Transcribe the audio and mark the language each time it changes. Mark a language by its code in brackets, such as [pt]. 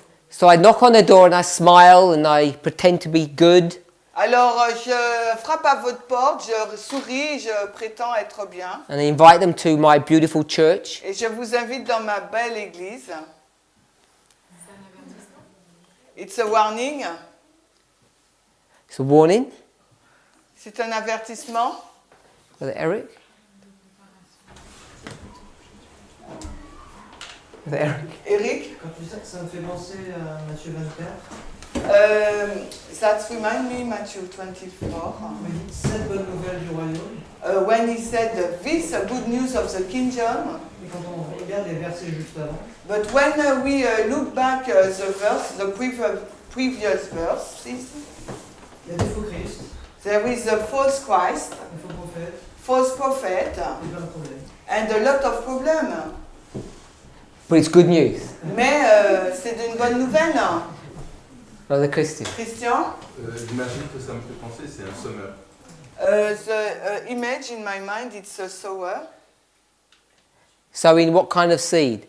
[en] So I knock on the door and I smile and I pretend to be good. [fr] Alors je frappe à votre porte, je souris, je prétends être bien. [en] And I invite them to my beautiful church. [fr] Et je vous invite dans ma belle église. [en] It's a warning. It's a warning. [fr] C'est un avertissement. [en] Brother Eric? Brother Eric? Eric? [fr] Quand tu dis ça, ça me fait penser à Matthieu 24. [en] That remind me Matthew 24. [fr] Il dit cette bonne nouvelle du royaume. [en] When he said this good news of the kingdom. [fr] Et quand on regarde les versets juste avant. [en] But when we look back the previous verse, [fr] Il y a des faux Christ. [en] There is a false Christ, [fr] Des faux prophètes. [en] false prophet, [fr] Et plein de problèmes. [en] and a lot of problems. But it's good news. [fr] Mais c'est une bonne nouvelle. [en] Brother Christian? Christian? [fr] L'imagine que ça me fait penser, c'est un sommeur. [en] The image in my mind, it's a sower. Sowing what kind of seed?